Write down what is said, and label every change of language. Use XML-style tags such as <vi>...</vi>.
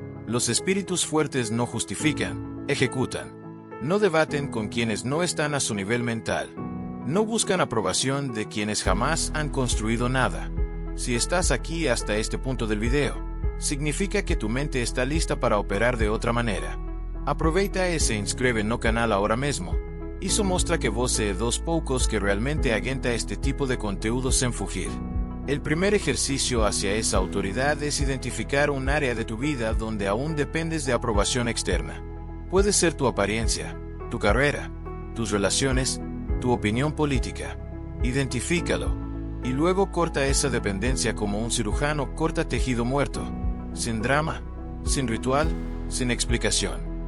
<es>Los espíritus fuertes no justifican, ejecutan. No debaten con quienes no están a su nivel mental. No buscan aprobación de quienes jamás han construido nada. Si estás aquí hasta este punto del video, significa que tu mente está lista para operar de otra manera.</es> <pt>Aproveita e se inscreve no canal ahora mesmo. Isso mostra que você é dos poucos que realmente aguenta este tipo de conteúdo sem fugir.</pt> <es>El primer ejercicio hacia esa autoridad es identificar un área de tu vida donde aún dependes de aprobación externa. Puede ser tu apariencia, tu carrera, tus relaciones, tu opinión política. Identifícalo, y luego corta esa dependencia como un cirujano corta tejido muerto, sin drama, sin ritual, sin explicación.</es>